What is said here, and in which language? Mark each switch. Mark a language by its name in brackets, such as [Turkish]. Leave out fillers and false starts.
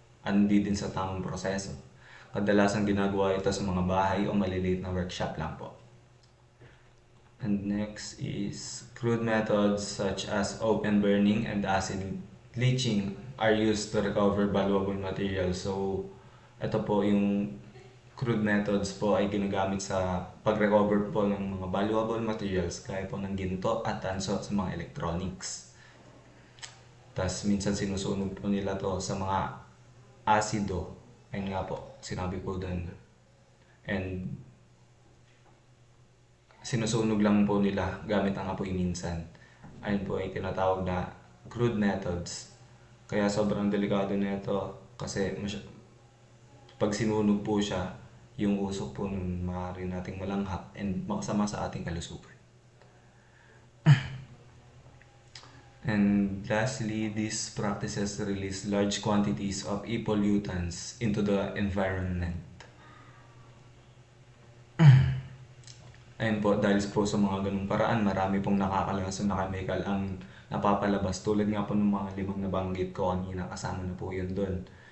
[Filipino] Hindi din sa tamang proseso. Kadalasan ginagawa ito sa mga bahay o maliliit na workshop lang po. [English] And next is crude methods such as open burning and acid leaching are used to recover valuable materials. [Filipino] So, ito po yung crude methods po ay ginagamit sa pag-recover po ng mga valuable materials gaya po ng ginto at tanso sa mga electronics. Tapos minsan sinusunog po nila to sa mga asido. Ayun nga po, sinabi po doon. And sinusunog lang po nila gamit ang apoy minsan. Ayun po ay tinatawag na crude methods. Kaya sobrang delikado na ito kasi pag sinunog po siya, yung usok po nun maaari nating malanghap and makasama sa ating kalusugan. [English] And lastly, these practices release large quantities of e-pollutants into the environment. [Filipino] Ayun po, dahil po sa mga ganung paraan, marami pong nakakalason na chemical ang napapalabas. Tulad nga po ng mga 5 nabanggit ko kanina, kasama na po yun doon.